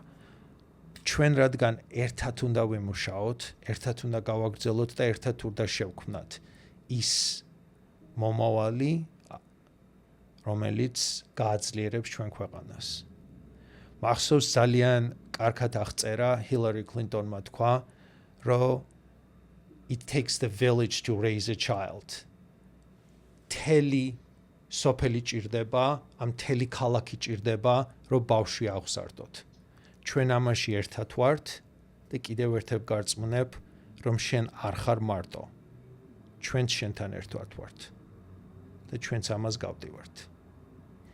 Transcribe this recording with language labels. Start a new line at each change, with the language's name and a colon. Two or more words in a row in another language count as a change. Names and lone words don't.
Georgian: ჩვენ რადგან ერთად უნდა ვიმუშაოთ, ერთად უნდა გავაგრძელოთ და ერთად უნდა შევქმნათ ის მომავალი, რომელიც გააძლიერებს ჩვენ ქვეყანას. მახსოვს ძალიან კარგად აღწერა ჰილარი კლინტონმა თქვა, რომ
English: it takes the village to raise a child.
Georgian: თელი სოფელი ჭირდება, ამ თელი ქალაქი ჭირდება, რომ ბავშვი აღზარდოთ. ჩვენ ამაში ერთად ვართ და კიდევ ერთად გარწმუნებ, რომ შენ არ ხარ მარტო. ჩვენც შენთან ერთად ვართ და ჩვენც ამას გავდივართ.